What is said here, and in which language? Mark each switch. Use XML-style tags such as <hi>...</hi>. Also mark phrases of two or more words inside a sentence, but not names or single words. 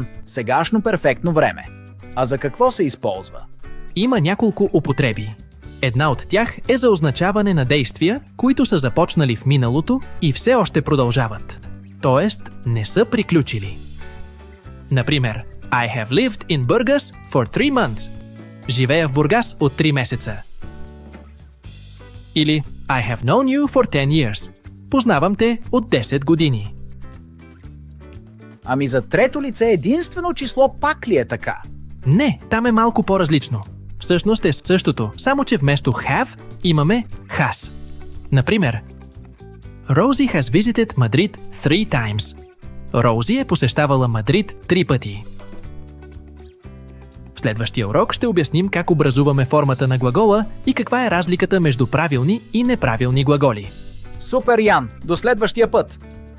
<bg>Сегашно перфектно време. А за какво се използва? Има няколко употреби. Една от тях е за означаване на действия, които са започнали в миналото и все още продължават. Тоест, не са приключили. Например,</bg> <en>I have lived in Burgas for 3 months.</en> <bg>Живея в Бургас от 3 месеца.</bg> <en>Или I have known you for 10 years.</en> <bg>Познавам те от 10 години. Ами за трето лице единствено число пак ли е така? Не, там е малко по-различно. Всъщност е същото, само че вместо have имаме has.</bg> <en>Например, Rosie has visited Madrid 3 times.</en> <bg>Роузи е посещавала Мадрид 3 пъти. В следващия урок ще обясним как образуваме формата на глагола и каква е разликата между правилни и неправилни глаголи. Супер, Ян! До следващия път!</bg>